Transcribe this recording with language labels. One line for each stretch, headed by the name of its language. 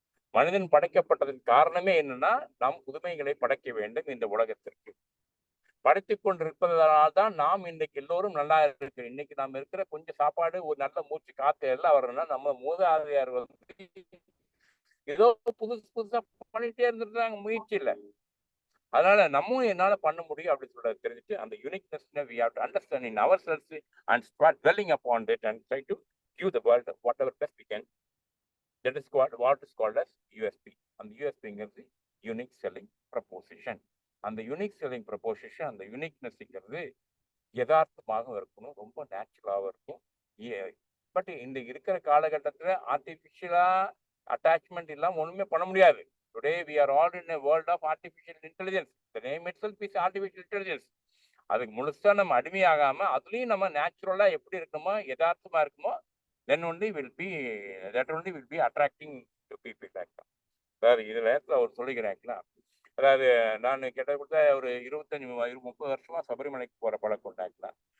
Tamil: மனிதன் படைக்கப்பட்டதன் காரணமே என்னன்னா, நாம் புதுமைகளை படைக்க வேண்டும் இந்த உலகத்திற்கு. படைத்துக் கொண்டிருப்பதனால்தான் நாம் இன்னைக்கு எல்லோரும் நல்லா இருக்கு. இன்னைக்கு நாம் இருக்கிற கொஞ்சம் சாப்பாடு, ஒரு நல்ல மூச்சு காத்து எல்லாம் வரணும்னா நம்ம மூதாதையர்கள் ஏதோ புதுசு புதுசா பண்ணிட்டே இருந்துட்டாங்க முயற்சியில. அதனால நம்மளும் என்னால பண்ண முடியும் அப்படின்னு சொல்றத தெரிஞ்சுட்டு அந்த uniqueness
English: we have to understand in ourselves and start dwelling upon it and try to give the world whatever best we can. That is what is called as USP. And USP unique selling proposition.
Tamil: அந்த unique selling proposition, அந்த யூனிக்னஸ்ங்கிறது யதார்த்தமாக இருக்கணும், ரொம்ப நேச்சுரலாகவும் இருக்கும். But இந்த இருக்கிற காலகட்டத்தில் ஆர்டிஃபிஷியலா attachment இல்லாமல் ஒன்றுமே பண்ண முடியாது.
English: Today we are all in a world of artificial intelligence. The name itself is artificial intelligence.
Tamil: அதுக்கு முழுசா நம்ம அடிமையாகாம அதுலயும் நம்ம நேச்சுரலா எப்படி இருக்கணுமோ யதார்த்தமா இருக்குமோ
English: then only will be attracting to people like that.
Tamil: அதாவது இதுல அவர் சொல்லிக்கிறேன். அதாவது நான் கிட்டத்தட்ட ஒரு 25-30 வருஷமா சபரிமலைக்கு போற பழக்கம் உண்டாக்கலாம்.